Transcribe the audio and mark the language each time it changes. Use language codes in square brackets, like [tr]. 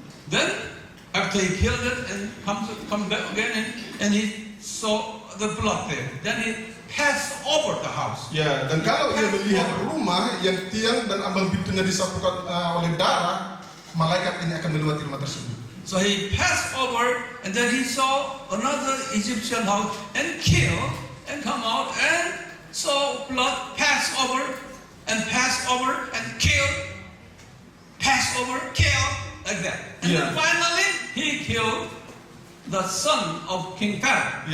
[en] Then after he killed it and come back again, and he saw the blood there, then he passed over the house. [id] Ya, dan kalau ia melihat rumah yang tiang dan ambang pintunya disapukan oleh darah, malaikat ini akan melewati rumah tersebut. [en] So he passed over, and then he saw another Egyptian house and killed and come out and saw blood pass over and kill, pass over, kill, like that. And then finally he killed the son of King Pharaoh.